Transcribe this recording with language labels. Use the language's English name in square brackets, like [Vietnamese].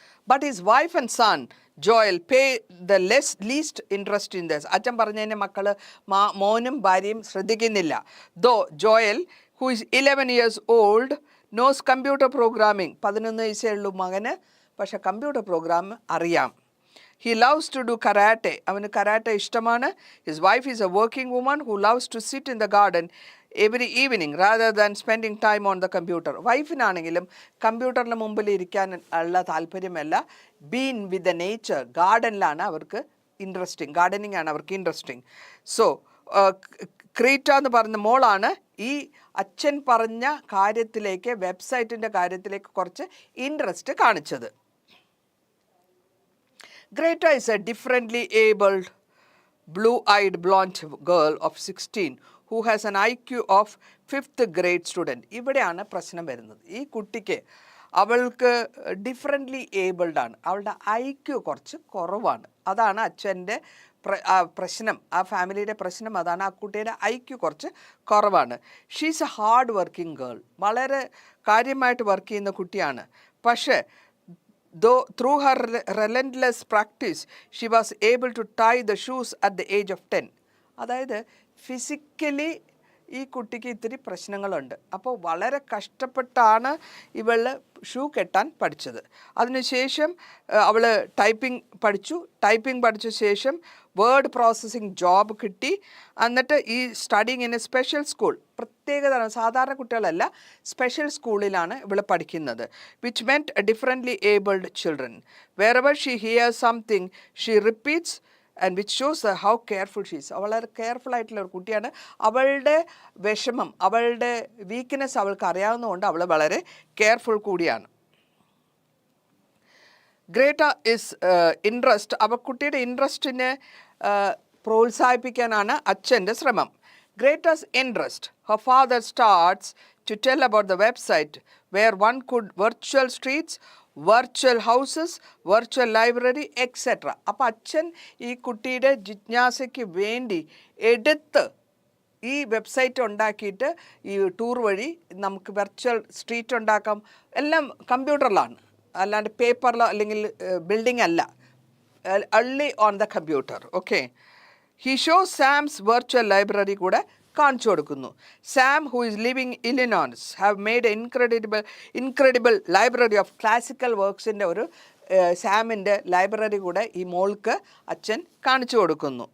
[English] But his wife and son, Joel, pay the least interest in this. [Malayalam] അച്ഛൻ പറഞ്ഞതിന് മക്കള് മോനും ഭാര്യയും ശ്രദ്ധിക്കുന്നില്ല. [English] Though Joel, who is 11 years old, knows computer programming. [Malayalam] 11 വയസ്സേ ഉള്ളൂ മകന്, പക്ഷെ കമ്പ്യൂട്ടർ പ്രോഗ്രാം അറിയാം. [English] He loves to do karate. [Malayalam] അവന് കരാട്ടെ ഇഷ്ടമാണ്. [English] His wife is a working woman who loves to sit in the garden every evening rather than spending time on the computer. [Malayalam] വൈഫിനാണെങ്കിലും കമ്പ്യൂട്ടറിന് മുമ്പിൽ ഇരിക്കാൻ ഉള്ള താല്പര്യമല്ല, [English] been with the nature, [Malayalam] ഗാർഡനിലാണ് അവർക്ക് interesting, gardening ആണ് അവർക്ക് interesting. So ക്രീറ്റ എന്ന് പറഞ്ഞ മോളാണ് ഈ അച്ഛൻ പറഞ്ഞ കാര്യത്തിലേക്ക്, വെബ്സൈറ്റിൻ്റെ കാര്യത്തിലേക്ക് കുറച്ച് ഇൻട്രസ്റ്റ് കാണിച്ചത്. [English] Greta is a differently abled, blue-eyed blonde girl of 16 who has an IQ of 5th grade student. [Malayalam] ഇവിടെയാണ് പ്രശ്നം വരുന്നത്. ഈ കുട്ടിക്ക്, അവൾക്ക് ഡിഫറെൻ്റ്ലി ഏബിൾഡ് ആണ്, അവളുടെ IQ കുറച്ച് കുറവാണ്. അതാണ് അച്ഛൻ്റെ പ്രശ്നം, ആ ഫാമിലിയുടെ പ്രശ്നം അതാണ്. ആ കുട്ടിയുടെ IQ കുറച്ച് കുറവാണ്. [English] she's a hard working girl, [Malayalam] വളരെ കാര്യമായിട്ട് വർക്ക് ചെയ്യുന്ന കുട്ടിയാണ്. [English] പക്ഷേ though through her relentless practice she was able to tie the shoes at the age of 10. [Malayalam] അതായത് ഫിസിക്കലി ഈ കുട്ടിക്ക് ഇത്തിരി പ്രശ്നങ്ങളുണ്ട്. അപ്പോൾ വളരെ കഷ്ടപ്പെട്ടാണ് ഇവൾ ഷൂ കെട്ടാൻ പഠിച്ചത്. അതിനുശേഷം അവൾ ടൈപ്പിംഗ് പഠിച്ച ശേഷം വേർഡ് പ്രോസസ്സിംഗ് ജോബ് കിട്ടി. എന്നിട്ട് ഈ [English] studying in a special school, [Malayalam] പ്രത്യേകത സാധാരണ കുട്ടികളല്ല, സ്പെഷ്യൽ സ്കൂളിലാണ് ഇവൾ പഠിക്കുന്നത്. [English] Which meant differently abled children. Wherever she hear something she repeats and which shows how careful she's. [Malayalam] വളരെ കെയർഫുൾ ആയിട്ടുള്ള ഒരു കുട്ടിയാണ്. അവളുടെ വിഷമം, അവളുടെ വീക്ക്നെസ് അവൾക്ക് അറിയാവുന്നതുകൊണ്ട് അവൾ വളരെ കെയർഫുൾ കൂടിയാണ്. [English] great is interest, [Malayalam] അവ കുട്ടിയുടെ ഇൻട്രസ്റ്റിനെ പ്രോത്സാഹിപ്പിക്കാനാണ് അച്ഛൻ്റെ ശ്രമം. [English] Greta's interest, her father starts to tell about the website where one could virtual streets, virtual houses, virtual library, etc. [Malayalam] അപ്പോൾ അച്ഛൻ ഈ കുട്ടിയുടെ ജിജ്ഞാസയ്ക്ക് വേണ്ടി എടുത്ത് ഈ വെബ്സൈറ്റ് ഉണ്ടാക്കിയിട്ട് ഈ ടൂർ വഴി നമുക്ക് വെർച്വൽ സ്ട്രീറ്റ് ഉണ്ടാക്കാം. എല്ലാം കമ്പ്യൂട്ടറിലാണ്, അല്ലാണ്ട് പേപ്പറിലോ അല്ലെങ്കിൽ ബിൽഡിംഗ് അല്ല, [English] only on the computer. Okay. He shows Sam's virtual library [Malayalam] കൂടെ കാണിച്ചു കൊടുക്കുന്നു. [English] Sam, who is living in Illinois, have made an incredible library of classical worksൻ്റെ [Malayalam] ഒരു സാമിൻ്റെ ലൈബ്രറി കൂടെ ഈ മോൾക്ക് അച്ഛൻ കാണിച്ചു കൊടുക്കുന്നു.